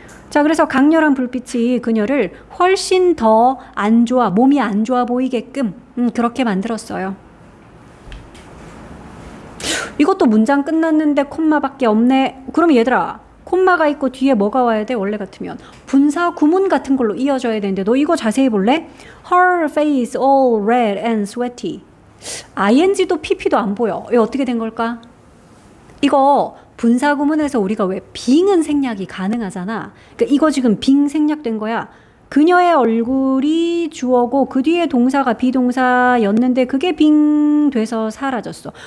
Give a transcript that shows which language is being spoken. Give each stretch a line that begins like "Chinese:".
Korean: 자, 그래서 강렬한 불빛이 그녀를 훨씬 더 안 좋아, 몸이 안 좋아 보이게끔 그렇게 만들었어요. 이것도 문장 끝났는데 콤마밖에 없네. 그럼 얘들아, 콤마가 있고 뒤에 뭐가 와야 돼? 원래 같으면 분사 구문 같은 걸로 이어져야 되는데 너 이거 자세히 볼래?
English: Her face all red and sweaty.
Korean: ing도 pp도 안 보여. 이거 어떻게 된 걸까? 이거 분사 구문에서 우리가 왜 빙은 생략이 가능하잖아. 그러니까 이거 지금 빙 생략된 거야. 그녀의 얼굴이 주어고 그 뒤에 동사가 비동사였는데 그게 빙 돼서 사라졌어.